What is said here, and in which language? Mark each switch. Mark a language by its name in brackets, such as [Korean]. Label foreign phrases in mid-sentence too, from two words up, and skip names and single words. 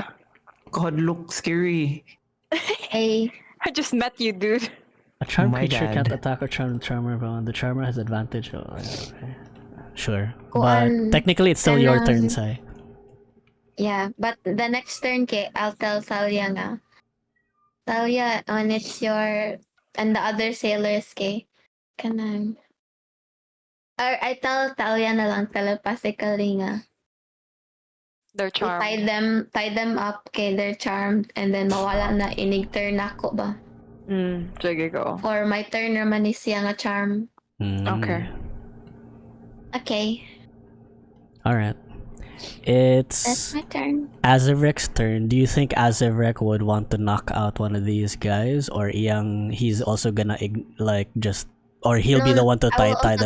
[English] God, look scary. Hey, I just met you, dude. A charmed My creature dad. can't attack or charm the charmer, but the charmer has advantage. Oh, okay. Sure, Go but on. technically it's still your turn, [Cebuano] Kailangan- Sai. [English] yeah, but the next turn, I'll tell Thal'lia nga. Thal'lia, when it's your and the other sailors, kanang. Or I tell Thal'lia [Cebuano] na lang [English] telepathically nga. They're charmed. Tie them up, they're charmed, and then [Cebuano] mawala na inig [English] turn [Cebuano] ako ba? Sige, [English] go. Or my turn naman is [Cebuano] siya nga [English] charm. Okay. Okay, Alright. that's It's my turn. Azevrec's turn. Do you think Azevrec would want to knock out one of these guys, or he's also gonna or he'll be the one to tie them